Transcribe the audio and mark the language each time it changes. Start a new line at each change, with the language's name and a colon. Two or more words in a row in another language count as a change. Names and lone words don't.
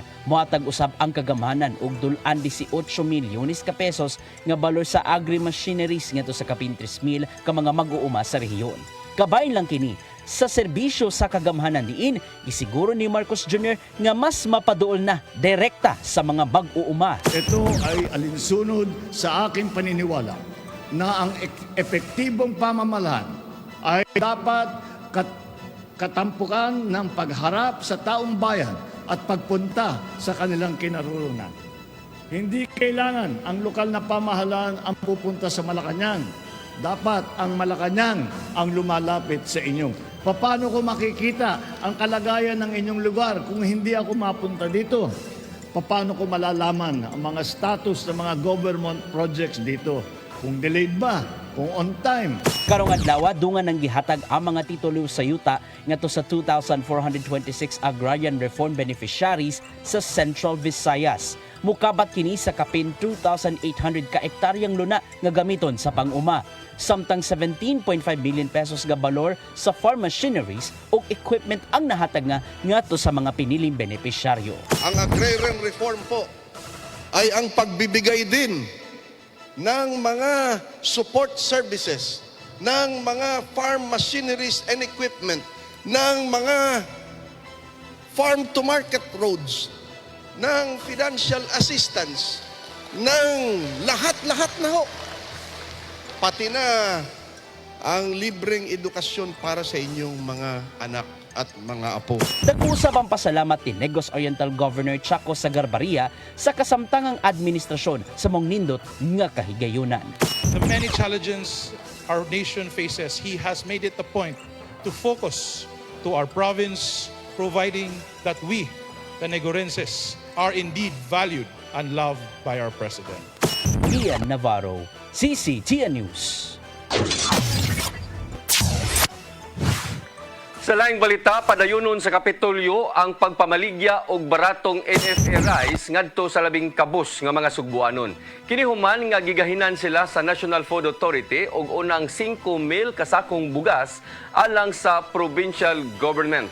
Cebuano: Muhatag usab ang kagamhanan og dulan 18 milyones ka pesos nga balor sa agri-machineries ngadto sa kapin 3,000 ka mga mag-uuma sa rehiyon. Kabayin lang kini sa serbisyo sa kagamhanan diin, isiguro ni Marcos Jr. nga mas mapaduol na direkta sa mga mag-uuma.
Filipino: Ito ay alinsunod sa aking paniniwala na ang epektibong pamamalaan ay dapat katampukan ng pagharap sa taong bayan at pagpunta sa kanilang kinaroroonan. Hindi kailangan ang lokal na pamahalaan ang pupunta sa Malacanang. Dapat ang Malacanang ang lumalapit sa inyo. Paano ko makikita ang kalagayan ng inyong lugar kung hindi ako mapunta dito? Paano ko malalaman ang mga status ng mga
English: government projects
Filipino: dito? Kung delayed ba? Kung
English: on time?
Cebuano: Karong adlaw dungan nang gihatag ang mga titulo sa yuta ngadto sa 2,426
English: agrarian reform beneficiaries
Cebuano: sa Central Visayas. Mukabat kini sa kapin 2,800 ka ektaryang luna nga gamiton sa pang-uma. Samtang 17.5 billion pesos nga balor sa
English: farm machineries
Cebuano: o equipment ang nahatag nga ngadto sa mga piniling benepisyaryo.
Filipino: Ang
English: agrarian reform
Filipino: po ay ang pagbibigay din ng mga
English: support services,
Filipino: ng mga
English: farm machineries and equipment,
Filipino: ng mga
English: farm to market roads,
Filipino: ng
English: financial assistance,
Filipino: ng lahat-lahat na ho. Pati na ang libreng edukasyon para sa inyong mga anak at mga apo.
Cebuano: Nag-usap ang pasalamat ni Negros Oriental Governor Chaco Sagarbarria sa kasamtangang administrasyon sa mong nindot nga kahigayunan.
English: The many challenges our nation faces, he has made it a point to focus to our province, providing that we, the Negorenses, are indeed valued and loved by our President.
Cebuano: Gian Navarro, CCTN News. Sa laing balita, padayunon sa Kapitolyo ang pagpamaligya og baratong NFA rice ngadto sa labing kabus nga mga sugbuanon. Kini human nga gigahinan sila sa National Food Authority og unang 5,000 kasakong bugas alang sa
English: provincial government.